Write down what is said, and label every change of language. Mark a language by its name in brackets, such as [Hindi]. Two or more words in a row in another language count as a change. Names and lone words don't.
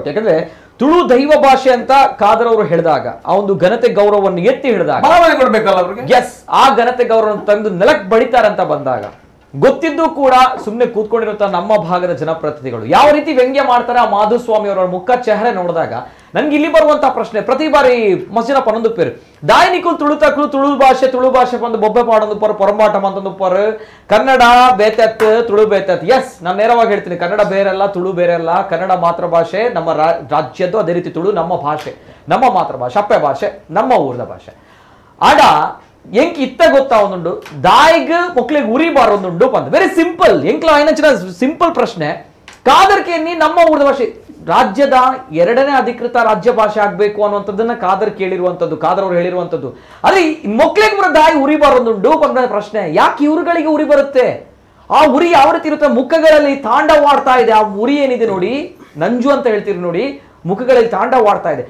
[Kannada] ಯಾಕಂದ್ರೆ ತುಳು ದೈವ ಭಾಷೆ ಅಂತ ಖಾದರ್ ಅವರು ಹೇಳಿದಾಗ ಆ ಒಂದು ಘನತೆ ಗೌರವವನ್ನು ಎತ್ತಿ ಹಿಡಿದಾಗ ಭಾವನೆ ಕೊಡ್ಬೇಕಲ್ಲ ಅವ್ರಿಗೆ. ಎಸ್, ಆ ಘನತೆ ಗೌರವವನ್ನು ತಂದು ನೆಲಕ್ಕೆ ಬಡಿತಾರಂತ ಬಂದಾಗ ಗೊತ್ತಿದ್ದು ಕೂಡ ಸುಮ್ಮನೆ ಕೂತ್ಕೊಂಡಿರುವಂತ ನಮ್ಮ ಭಾಗದ ಜನಪ್ರತಿನಿಧಿಗಳು ಯಾವ ರೀತಿ ವ್ಯಂಗ್ಯ ಮಾಡ್ತಾರೆ ಆ ಮಾಧುಸ್ವಾಮಿ ಅವರ ಮುಖ ಚೆಹರೆ ನೋಡಿದಾಗ ನನ್ಗೆ ಇಲ್ಲಿ ಬರುವಂತ ಪ್ರಶ್ನೆ ಪ್ರತಿ ಬಾರಿ ಮಸ್ಜಿನ [Tulu] ಪನ್ನೊಂದು ಪೇರು ದಾಯನಿಕುಲ್ ತುಳು ಭಾಷೆ ಬಂದು ಬೊಬ್ಬೆ ಪಾಡೊಂದು ಪರ ಪೊರಂಬಾಟ ಅಂತಂದು ಪರ ಕನ್ನಡ ಬೇತೆತ್ ತುಳು ಬೇತೆತ್. [Kannada] ಎಸ್, ನಾನು ನೇರವಾಗಿ ಹೇಳ್ತೀನಿ, ಕನ್ನಡ ಬೇರೆಲ್ಲ, ತುಳು ಬೇರೆ ಅಲ್ಲ. ಕನ್ನಡ ಮಾತೃಭಾಷೆ ನಮ್ಮ ರಾಜ್ಯದ್ದು, ಅದೇ ರೀತಿ ತುಳು ನಮ್ಮ ಭಾಷೆ, ನಮ್ಮ ಮಾತೃಭಾಷೆ, ಅಪ್ಪೆ ಭಾಷೆ, ನಮ್ಮ ಊರದ ಭಾಷೆ. [Tulu] ಆಡ ಎಂಕ್ ಇತ್ತ ಗೊತ್ತಾ ಒಂದುಂಡು ದಾಯಿಗ್ ಮಕ್ಳಿಗೆ ಉರಿಬಾರೊಂದುಂಡು ಬಂದ [English] very simple [Tulu] ಎಂಕ್ಲ ಐನಂಚಿನ ಸಿಂಪಲ್ ಪ್ರಶ್ನೆ. [Kannada] ಕಾದರ್ಕೆ ನಮ್ಮ ಊರದ ಭಾಷೆ ರಾಜ್ಯದ 2ನೇ ಅಧಿಕೃತ ರಾಜ್ಯ ಭಾಷೆ ಆಗ್ಬೇಕು ಅನ್ನುವಂಥದ್ದನ್ನ ಕಾದರ್ ಕೇಳಿರುವಂತದ್ದು, ಕಾದರ್ ಅವರು ಹೇಳಿರುವಂತದ್ದು. [Tulu] ಅದೇ ಮಕ್ಳಿಗೆ ಬರೋ ದಾಯಿ ಉರಿಬಾರೊಂದುಂಡು ಬಂದ ಪ್ರಶ್ನೆ. [Kannada] ಯಾಕೆ ಇವ್ರುಗಳಿಗೆ ಉರಿ ಬರುತ್ತೆ? ಆ ಉರಿ ಯಾವ ರೀತಿ ಇರುತ್ತೆ? ಮುಖಗಳಲ್ಲಿ ತಾಂಡವಾಡ್ತಾ ಇದೆ. ಆ ಉರಿ ಏನಿದೆ ನೋಡಿ, ನಂಜು ಅಂತ ಹೇಳ್ತೀರಿ ನೋಡಿ, ಮುಖಗಳಲ್ಲಿ ತಾಂಡವಾಡ್ತಾ ಇದೆ.